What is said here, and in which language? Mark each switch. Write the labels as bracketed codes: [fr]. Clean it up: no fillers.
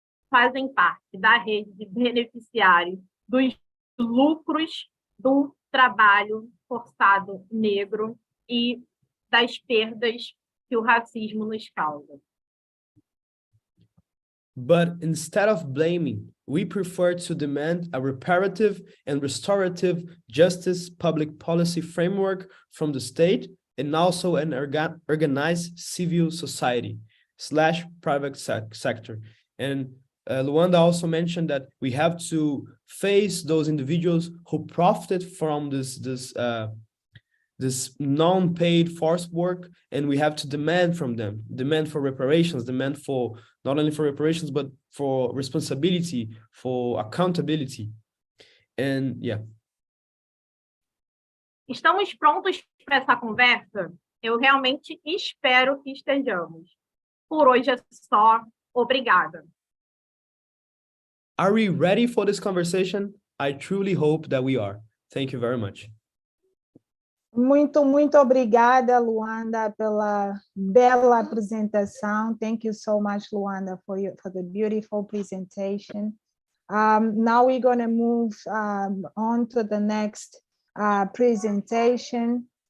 [pt] fazem parte da rede de beneficiários dos lucros do trabalho forçado negro e das perdas que o racismo nos causa. [en] But instead of blaming, we prefer to demand a reparative and restorative justice public policy framework from the state and also an organized civil society / private sector. And Luanda also mentioned that we have to face those individuals who profited from this non-paid forced work, and we have to demand from them, demand for reparations, demand for not only for reparations, but for responsibility, for accountability. And yeah. [pt] Estamos prontos para essa conversa? Eu realmente espero que estejamos. Por hoje é só. Obrigada. [en] Are we ready for this conversation? I truly hope that we are. Thank you very much. [pt] Muito, muito obrigada, Luanda, pela bela apresentação. [en] Thank you so much, Luanda, for the beautiful presentation. Now we're going to move on to the next presentation.